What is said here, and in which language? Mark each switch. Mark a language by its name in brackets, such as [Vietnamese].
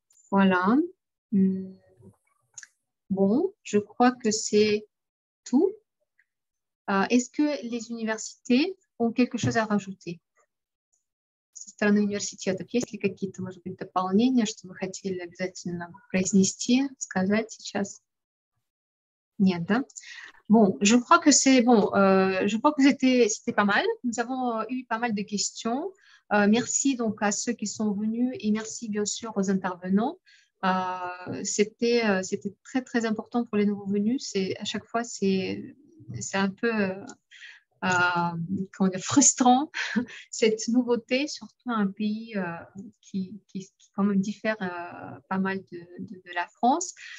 [French] Voilà. Bon, je crois que c'est tout. Est-ce que les universités ont quelque chose à rajouter? [Russian] Со стороны университетов есть ли какие-то, может быть, дополнения, что вы хотели обязательно произнести, сказать сейчас? Нет, да? [French] Bon, je crois que c'est bon. Je crois que c'était pas mal. Nous avons eu pas mal de questions. Merci donc à ceux qui sont venus et merci bien sûr aux intervenants. C'était très très important pour les nouveaux venus. À chaque fois c'est un peu comment dire, frustrant cette nouveauté, surtout un pays qui quand même diffère pas mal de la France.